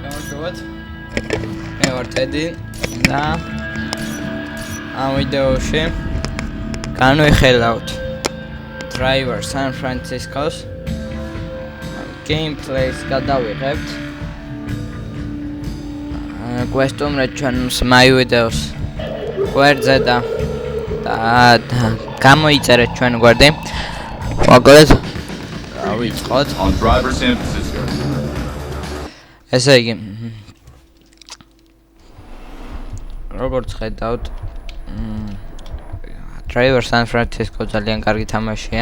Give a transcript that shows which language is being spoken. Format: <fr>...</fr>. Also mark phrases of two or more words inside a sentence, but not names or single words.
<ka>მოგესალმებით. მე ვარ ტედი და ამ ვიდეოში განვიხილავთ Driver San Francisco's gameplays გადავიღებთ. გვესტუმრეთ ჩვენს</ka> <en>my videos</en> <ka>გვერდზე და გამოიწერეთ ჩვენ გვერდი. მოკლედ ავიწყოთ</ka> <en>on Driver San Francisco.</en> <ka>ესე იგი როგორც ხედავთ Driver San Francisco ძალიან კარგი თამაშია.</ka>